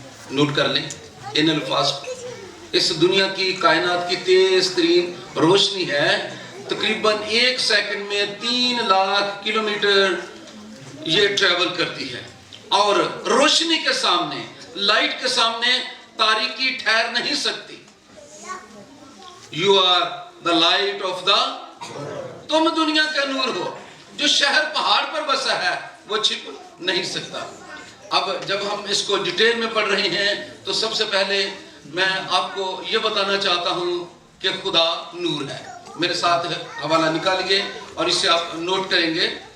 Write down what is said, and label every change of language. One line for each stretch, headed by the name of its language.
Urdu: Note کر لیں ان الفاظ کو. اس دنیا کی کائنات کی تیز ترین روشنی ہے. تقریباً 1 سیکنڈ میں 3 لاکھ کلومیٹر یہ ٹریول کرتی ہے. اور روشنی کے سامنے، لائٹ کے سامنے تاریکی ٹھہر نہیں سکتی.
English: You are the light of the world.
Urdu: تم دنیا کا نور ہو. جو شہر پہاڑ پر بسا ہے وہ چھپ نہیں سکتا. اب جب ہم اس کو ڈیٹیل میں پڑھ رہے ہیں تو سب سے پہلے میں آپ کو یہ بتانا چاہتا ہوں کہ خدا نور ہے. میرے ساتھ حوالہ نکالیے اور اسے آپ نوٹ کریں گے.